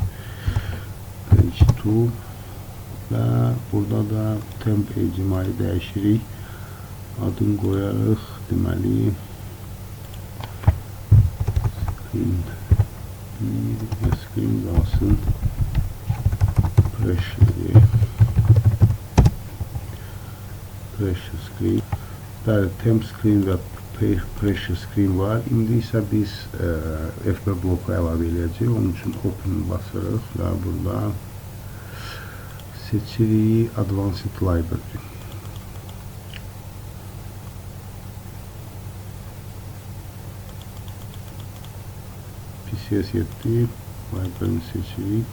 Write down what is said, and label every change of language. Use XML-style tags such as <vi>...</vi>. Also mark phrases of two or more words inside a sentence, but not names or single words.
<az>Page 2 və burada da temp ictimai dəyişirik. Adını qoyarıq. Deməli screen qalsın.</az> <en>Pressure screen.</en> <az>Bəli,</az> <en>temp screen</en> <az>və</az> <en>pressure screen</en> <az>var. İndi isə biz FP bloku əlavə edəcəyik. Onun üçün open basırıq və burada seçirik Advanced Library. PCS 7 library'ni seçirik.</az>